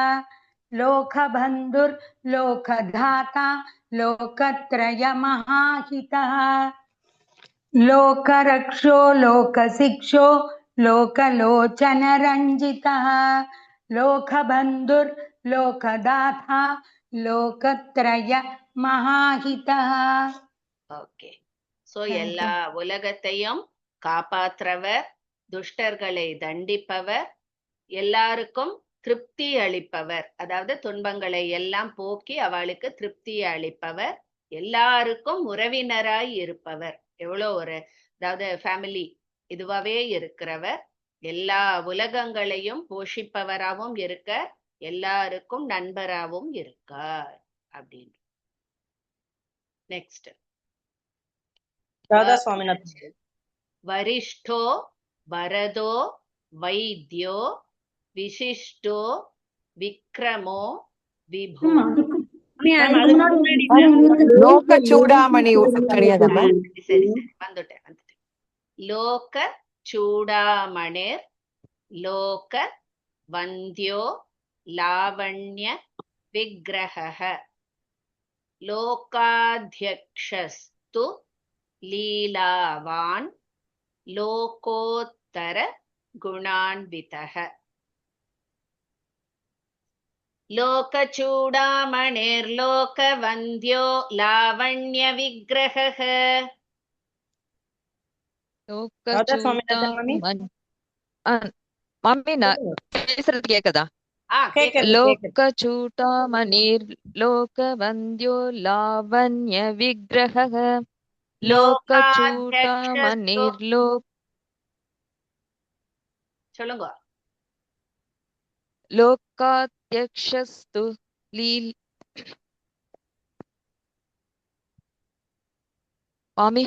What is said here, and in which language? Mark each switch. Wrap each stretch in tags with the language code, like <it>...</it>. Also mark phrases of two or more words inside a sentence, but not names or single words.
<sa>लोकबन्धुर्लोकधाता लोकत्रयमहाहितः लोकरक्षो लोकशिक्षो लोकलोचनरञ्जितः लोकबन्धुर्लोकदाता लोकत्रयमहाहितः.</sa> <en>okay, so</en> <ta>எல்லா உலகத்தையும் காப்பாற்றுறவர், துஷ்டர்களை தண்டிப்பவர், எல்லாருக்கும் திருப்தி அளிப்பவர், அதாவது துன்பங்களை எல்லாம் போக்கி அவளுக்கு திருப்தி அளிப்பவர், எல்லாருக்கும் உறவினராய் இருப்பவர், எவ்வளோ ஒரு அதாவது ஃபேமிலி இதுவாவே இருக்கிறவர், எல்லா உலகங்களையும் போஷிப்பவராகவும் இருக்க, எல்லாருக்கும் நண்பராகவும் இருக்கார் அப்படின்னு. நெக்ஸ்ட், ராதா சுவாமிநாத்</ta> <sa>वरिष्ठो वरदो वैद्यो विशिष्टो विक्रमो विभु</sa> <ta>லோக சூடாமணி கிடையாதம்மா? சரி வந்துட்டேன்.</ta> <sa>लोक चूडामणिर् लोक वन्द्यो लावण्य विग्रह लोकाध्यक्षस्तु लीलावान् लोकोत्तर गुणान्वितः लोकचूडामणिर्लोकवन्द्यो लावण्यविग्रहः</sa> <ta>ராதா சுவாமிநாதன் மாமி மம்மி நான் சொல்லுங்க. பேசுறது கேக்குதா? கேக்குது கேக்குது.</ta> <sa>लोकचूटामणिर्लोकवन्द्यो लावण्यविग्रहः लोकचूटामणिर्लोक</sa> <ta>சொல்லுங்க.</ta> <sa>लोकाध्यक्षस्तु लील मामी</sa>